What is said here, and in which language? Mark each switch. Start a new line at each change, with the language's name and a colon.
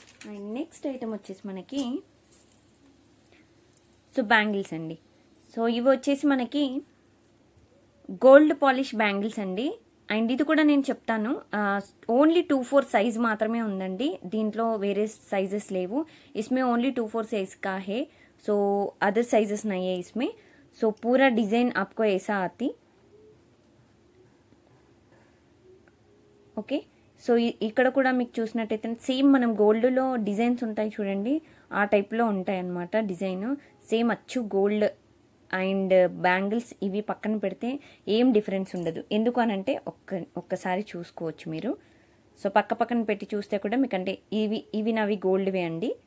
Telugu: And next item వచ్చేసి మనకి so bangles అండి. సో ఇవి వచ్చేసి మనకి గోల్డ్ పాలిష్ బ్యాంగిల్స్ అండి. అండ్ ఇది కూడా నేను చెప్తాను, ఓన్లీ 2-4 సైజ్ మాత్రమే ఉందండి. దీంట్లో వేరే సైజెస్ లేవు.
Hindi: इसमें ओनली 2-4 साइज का है. सो अदर साइजेस नहीं है इसमें. सो पूरा डिज़ाइन आपको ऐसा आती. ఓకే.
Telugu: సో ఇక్కడ కూడా మీకు చూసినట్టయితే సేమ్ మనం గోల్డ్లో డిజైన్స్ ఉంటాయి చూడండి, ఆ టైప్లో ఉంటాయి అన్నమాట. డిజైన్ సేమ్ అచ్చు గోల్డ్. అండ్ బ్యాంగిల్స్ ఇవి పక్కన పెడితే ఏం డిఫరెన్స్ ఉండదు. ఎందుకు అనంటే ఒక్కసారి చూసుకోవచ్చు మీరు. సో పక్కన పెట్టి చూస్తే కూడా మీకు అంటే ఇవి నావి గోల్డ్వే అండి.